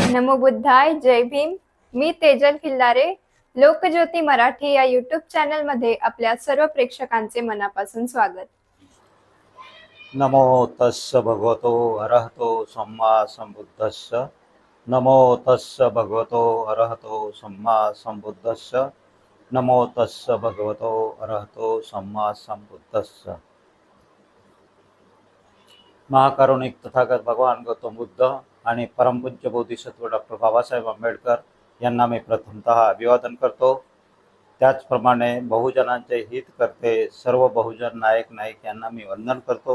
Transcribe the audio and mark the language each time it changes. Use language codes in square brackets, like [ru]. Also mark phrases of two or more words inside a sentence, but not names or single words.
[sa] नमो बुद्धाय. [mr] जय भीम. मी तेजल खिल्लारे. लोकज्योती मराठी या यूट्यूब चॅनलमध्ये आपल्या सर्व प्रेक्षकांचे मनापासून स्वागत. [pi] नमो तस्स भगवतो अरहतो सम्मा संबुद्धस्स. नमो तस्स भगवतो अरहतो सम्मा संबुद्धस्स. नमो तस्स भगवतो अरहतो सम्मा संबुद्धस्स. [mr] महाकारुणिक तथागत भगवान गौतम बुद्ध आणि परमपूज्य बोधिसत्व डॉक्टर बाबासाहेब आंबेडकर यांना मी प्रथमतः अभिवादन करतो. त्याचप्रमाणे बहुजनांचे हित करते सर्व बहुजन नायक नाईक यांना मी वंदन करतो.